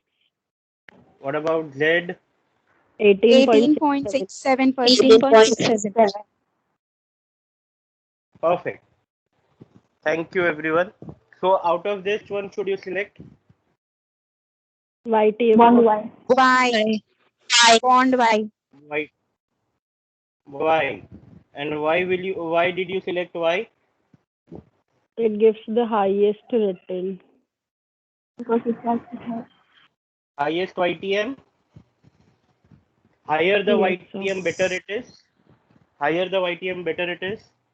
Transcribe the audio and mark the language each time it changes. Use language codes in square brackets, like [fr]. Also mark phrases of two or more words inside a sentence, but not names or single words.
[en] What about Z? 18.67. 18.67%. 18.67. Perfect. Thank you, everyone. So out of this one, should you select YTM Bond of Y. Y. Bond Y. Y? Y. And why will you? Why did you select Y? it gives the highest return. Because it has to have. Highest YTM. Higher the Yes, sir. YTM, better it is. Higher the YTM, better it is.